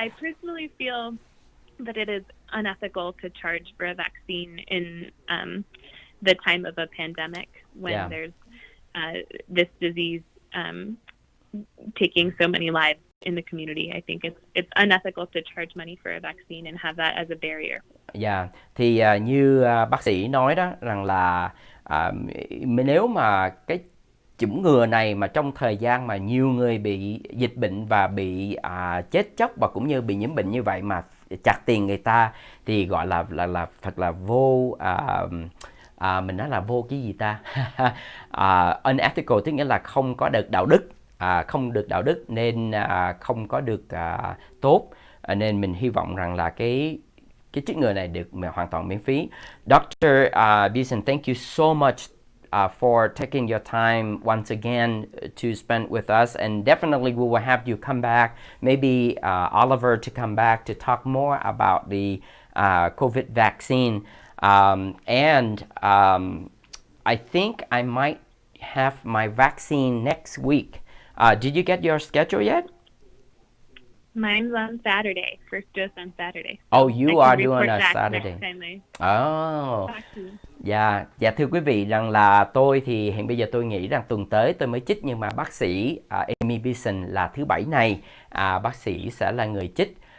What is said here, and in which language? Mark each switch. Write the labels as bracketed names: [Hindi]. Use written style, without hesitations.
[English] I personally feel that it is unethical to charge for a vaccine in the time of a pandemic when there's this disease taking so many lives in the community. I think it's unethical to charge money for a vaccine and have that as a barrier. [Vietnamese] Thì như bác sĩ nói đó, rằng là nếu mà cái chủng ngừa này mà trong thời gian mà nhiều người bị dịch bệnh và bị chết chóc và cũng như bị nhiễm bệnh như vậy mà chặt tiền người ta thì gọi là thật là vô mình nói là vô cái gì ta unethical, tức nghĩa là không có được đạo đức, không được đạo đức nên không có được tốt, nên mình hy vọng rằng là cái chích ngừa này được hoàn toàn miễn phí. [English] Dr. Bison, thank you so much for taking your time once again to spend with us, and definitely we will have you come back, maybe Oliver to come back to talk more about the COVID vaccine, and I think I might have my vaccine next week. Did you get your schedule yet? Mine's on Saturday, first dose on Saturday. Oh, you are doing on Saturday. Oh. [Vietnamese] Dạ, thưa quý vị, rằng là tôi thì hiện bây giờ tôi nghĩ rằng tuần tới tôi mới chích, nhưng mà bác sĩ Amy Bison là thứ Bảy này, bác sĩ sẽ là người chích.